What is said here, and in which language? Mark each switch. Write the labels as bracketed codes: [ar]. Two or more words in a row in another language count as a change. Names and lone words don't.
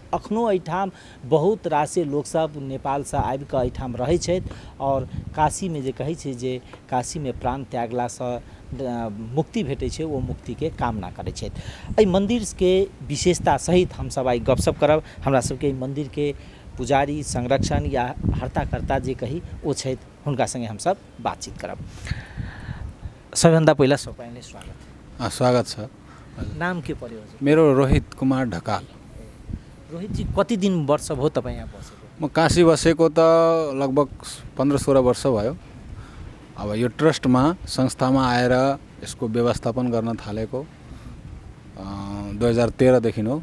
[mai] अखनो एहिठाम बहुत रासे लोग सब नेपाल से आबि कऽ एहिठाम रहै छथि और काशी में जे कहै छै जे काशी में प्राण त्यागला से मुक्ति भेटै छै, वो मुक्ति के कामना करै छथि। एहि मंदिर के विशेषता सहित हम सब आई गपशप करब। हमरा सबके मंदिर के पुजारी संरक्षण या हर्ताकर्ता जे कही ओ छथि, हुनका संगे हम सब बातचीत करब। [ne] सबभन्दा पहिला सबैले स्वागत। स्वागत छ। नाम के पर्यो? मेरो रोहित कुमार ढकाल। रोहित जी, कति दिन वर्ष भयो तपाईँ यहाँ बसेको? म काशी बसेको त लगभग 15-16 वर्ष भयो। अब यो ट्रस्टमा संस्थामा आएर यसको व्यवस्थापन गर्न थालेको 2013 देखि हो।